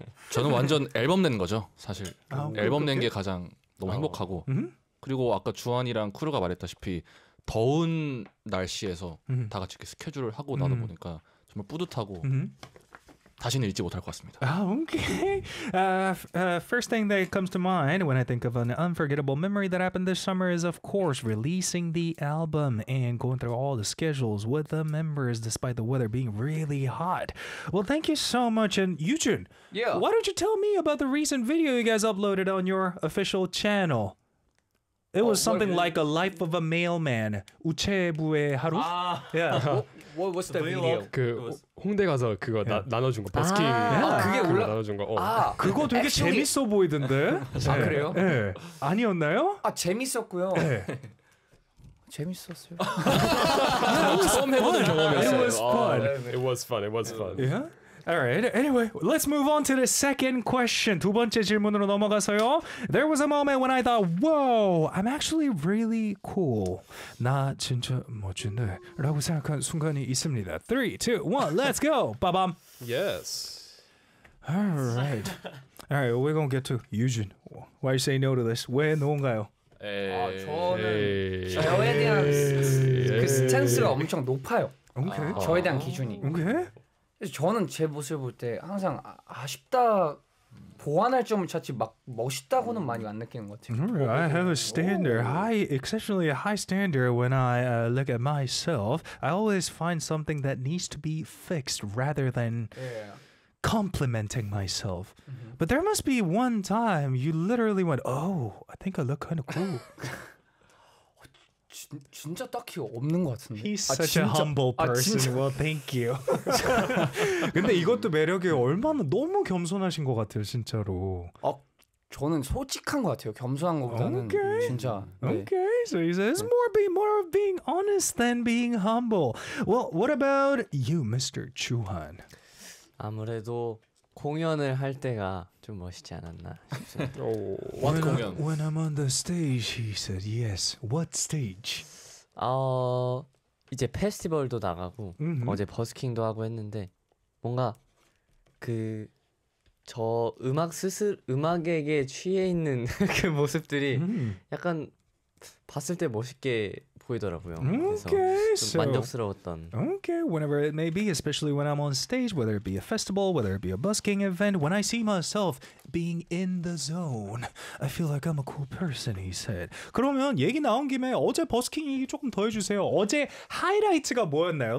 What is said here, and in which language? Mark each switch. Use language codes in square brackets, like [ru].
[ko] 저는 완전 앨범 낸 거죠, 사실. 아, 앨범 낸 게 가장 너무 행복하고. 그리고 아까 주한이랑 크루가 말했다시피 더운 날씨에서 다 같이 이렇게 스케줄을 하고 나다 보니까 정말 뿌듯하고 다시는 잊지 못할 것 같습니다. [en] 아, okay. First thing that comes to mind when I think of an unforgettable memory that happened this summer is of course releasing the album and going through all the schedules with the members despite the weather being really hot. Well, thank you so much. And Yujun, yeah. Why don't you tell me about the recent video you guys uploaded on your official channel? It was something like A Life of a Mailman. [ko] 우체부의 하루? [en] Yeah. What's the video? [ko] 그 홍대 가서 그거 나눠준 거, 버스킹. 그게 몰라. 나눠준 거. 그거 되게 액션이... 재밌어 보이던데. 아, 그래요? 예. 네. 아니었나요? 아, 재밌었고요. 네. 재밌었어요. 처음 해보는 경험이었어요. [en] It was fun. It was fun. It was fun. Yeah. All right, anyway, let's move on to the second question. [ko] 두 번째 질문으로 넘어가서요. [en] There was a moment when I thought, whoa, I'm actually really cool. [ko] 나 진짜 멋진데 라고 생각한 순간이 있습니다. [en] 3, 2, 1, let's go. Ba-bam. Yes. All right, we're going to get to Yujin. Why you say no to this? [ko] 왜 놓은가요? 저는 저에 대한 그 스탠스가 엄청 높아요. [en] Okay. [ko] 저에 대한 기준이. [en] Okay. [ko] 저는 제 모습을 볼 때 항상 아쉽다, 보완할 점을 찾지 막 멋있다고는 많이 안 느끼는 것 같아요. [en] I have a standard, high, exceptionally high standard when I look at myself. I always find something that needs to be fixed rather than complimenting myself. But there must be one time you literally went, oh, I think I look kind of cool. 진짜 딱히 없는 것 같은데. He's such a humble person. Well, thank you. [ko] 근데 이것도 매력이 얼마나 너무 겸손하신 것 같아요, 진짜로. 저는 솔직한 것 같아요. 겸손한 것보다는 [en] okay. [ko] 진짜. [en] Okay, 네. So he says more be more of being honest than being humble. Well, what about you, Mr. Juhan? [ko] 아무래도 공연을 할 때가 좀 멋있지 않았나 싶습니다. [en] What 공연? When I'm on the stage, he said, yes. What stage? [ko] 이제 페스티벌도 나가고 어제 버스킹도 하고 했는데 뭔가 그 저 음악 스스로 음악에게 취해 있는 그 모습들이 약간 봤을 때 멋있게 보이더라고요. [en] Okay, [ko] 그래서 좀 만족스러웠던. [en] Okay, whenever it may be, especially when I'm on stage, whether it be a festival, whether it be a busking event, when I see myself being in the zone, I feel like I'm a cool person, he said. [ko] 그러면 얘기 나온 김에 어제 버스킹 얘기 조금 더 해주세요. 어제 하이라이트가 뭐였나요?